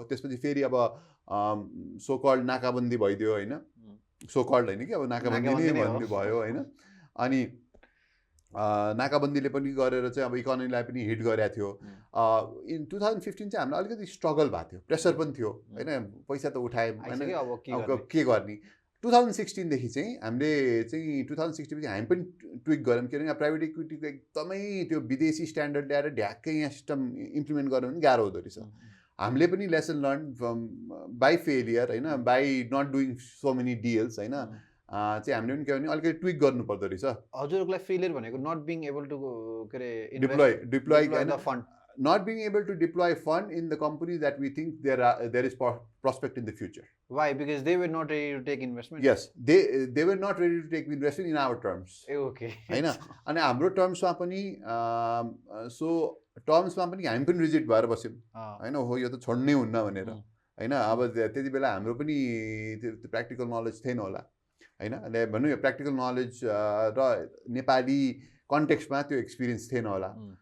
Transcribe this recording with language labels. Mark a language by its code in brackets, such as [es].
[ne] त्यसपछि फेरि अब सो कल्ड नाकाबन्दी भइदियो होइन, सो कल्ड होइन कि अब नाकाबन्दी नै भन्ने भयो होइन। अनि नाकाबन्दीले पनि गरेर चाहिँ अब इकोनोमीलाई पनि हिट गरेको थियो। इन 2015 चाहिँ हामीलाई अलिकति स्ट्रगल भएको थियो, प्रेसर पनि थियो होइन। पैसा त उठायौँ होइन, अब के गर्ने। 2016 देखि चाहिँ हामीले चाहिँ 2016 पछि हामी पनि ट्विक गऱ्यौँ। किनभने प्राइभेट इक्विटीको एकदमै त्यो विदेशी स्ट्यान्डर्ड ल्याएर ढ्याक्कै यहाँ सिस्टम इम्प्लिमेन्ट गर्नु पनि गाह्रो हुँदो रहेछ। हामीले पनि [en] Lesson learn from by failure होइन, by not doing so many deals होइन। [ne] चाहिँ हामीले पनि के भने अलिकति ट्विक गर्नु पर्दो रहेछ। हजुरहरूलाई फेलियर भनेको [en] not being able to [ne] के अरे [en] Deploy the fund, not being able to deploy fund in the companies that we think there is prospect in the future. Why? Because they were not ready to take investment. Yes, they were not ready to take investment in our terms. Okay. [ne] हैन, अनि हाम्रो टर्म्समा पनि so टर्म्समा पनि हामी पनि reject भएर बस्यौँ हैन। हो यो त छोड्नै हुन्न भनेर हैन। अब त्यति बेला हाम्रो पनि त्यो प्र्याक्टिकल नलेज थिएन होला हैन। अनि भन्नु यो प्र्याक्टिकल नलेज र नेपाली कन्टेक्स्टमा त्यो एक्सपिरियन्स थिएन होला।